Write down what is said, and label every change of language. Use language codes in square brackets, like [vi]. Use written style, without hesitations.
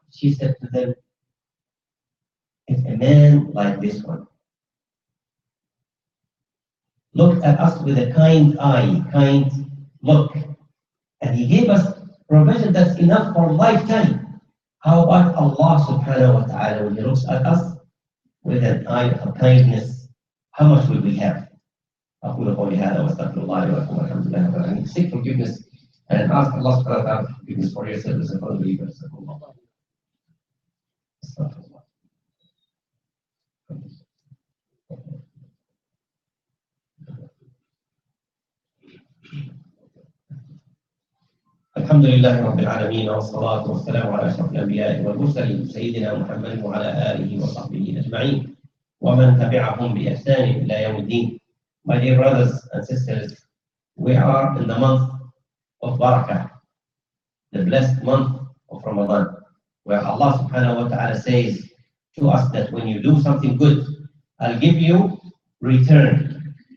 [en] She said to them, if a man like this one looked at us with a kind eye, kind look, and he gave us provision that's enough for a lifetime, how about Allah subhanahu wa ta'ala when he looks at us with an eye of kindness, how much will we have? [ar] أقول قولي هذا وأستغفر الله لي ولكم والحمد لله رب العالمين. [en] Seek forgiveness and ask Allah subhanahu wa ta'ala forgiveness for yourselves and for the believers. [ar] الحمد لله رب العالمين والصلاة والسلام على أشرف الأنبياء والمرسلين سيدنا محمد وعلى آله وصحبه أجمعين ومن تبعهم بإحسان إلى يوم الدين. [en] My dear brothers and sisters, we are in the month of Barakah, the blessed month of Ramadan, where Allah subhanahu wa ta'ala says to us that when you do something good, I'll give you return.